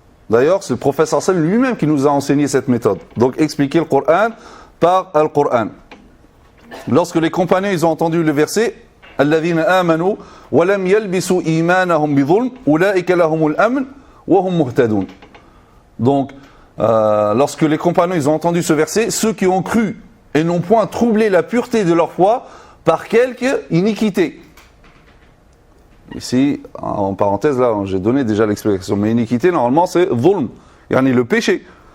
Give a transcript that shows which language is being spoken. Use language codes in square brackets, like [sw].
[fr] D'ailleurs, c'est le prophète sallallahu alayhi wa sallam lui-même qui nous a enseigné cette méthode. Donc expliquer le Coran par le Coran. Lorsque les compagnons ils ont entendu le verset [ar] الذين آمنوا ولم يلبسوا إيمانهم بظلم أولئك لهم الأمن وهم مهتدون. [fr] Donc lorsque les compagnons ils ont entendu ce verset, ceux qui ont cru et n'ont point troublé la pureté de leur foi par quelque iniquité. Ici, en parenthèse, là, j'ai donné déjà l'explication. Mais iniquité, normalement, c'est dhulm, yani le péché.